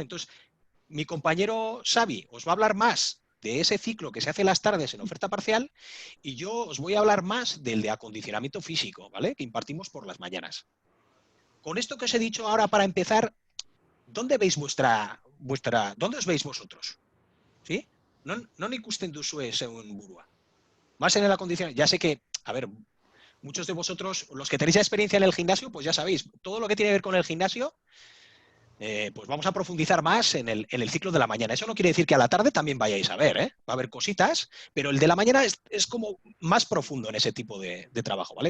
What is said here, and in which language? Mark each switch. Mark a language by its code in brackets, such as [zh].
[es] Entonces, mi compañero Xavi os va a hablar más de ese ciclo que se hace las tardes en oferta parcial y yo os voy a hablar más del de acondicionamiento físico, ¿vale? Que impartimos por las mañanas. Con esto que os he dicho ahora para empezar, ¿dónde veis dónde os veis vosotros? ¿Sí? [eu] No ikusten duzue zeuen burua. [es] Más en el acondicionamiento. Ya sé que, a ver, muchos de vosotros, los que tenéis experiencia en el gimnasio, pues ya sabéis, todo lo que tiene que ver con el gimnasio, pues vamos a profundizar más en el ciclo de la mañana. Eso no quiere decir que a la tarde también vayáis a ver, ¿eh? Va a haber cositas, pero el de la mañana es como más profundo en ese tipo de trabajo, ¿vale?